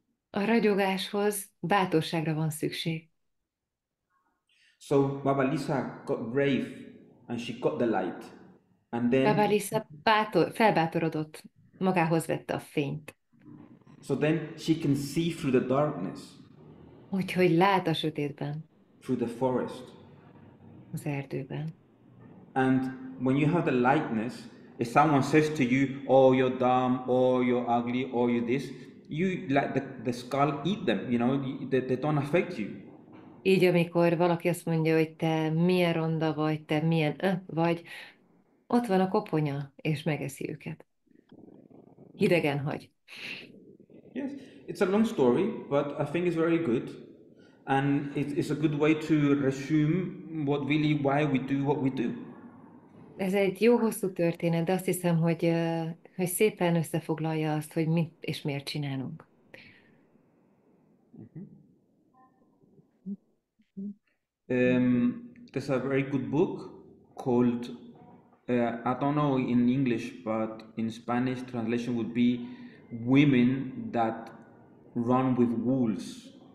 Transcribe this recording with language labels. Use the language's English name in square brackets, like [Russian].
[Hungarian] A ragyogáshoz bátorságra van szükség. [English] So Baba Lisa got brave and she got the light. And Baba then [Hungarian] Lisa felbátorodott, magához vette a fényt, [English] so then she can see through the darkness, [Hungarian] úgyhogy lát a sötétben, [English] through the forest. [Hungarian] az erdőben. [English] And when you have the lightness, if someone says to you, oh, you're dumb, or you're ugly, or you're this, you let the skull eat them, you know, they don't affect you. [Hungarian] Így, amikor valaki azt mondja, hogy te milyen ronda vagy, te milyen vagy, ott van a koponya, és megeszi őket. Hidegen hagy. [English] Yes, it's a long story, but I think it's very good. And it's a good way to resume why we do what we do. [Hungarian] Ez egy jó hosszú történet, de azt hiszem, hogy szépen összefoglalja azt, hogy mit és miért csinálunk. [English] There's a very good book called, I don't know in English, but in Spanish translation would be Women That Run with Wolves.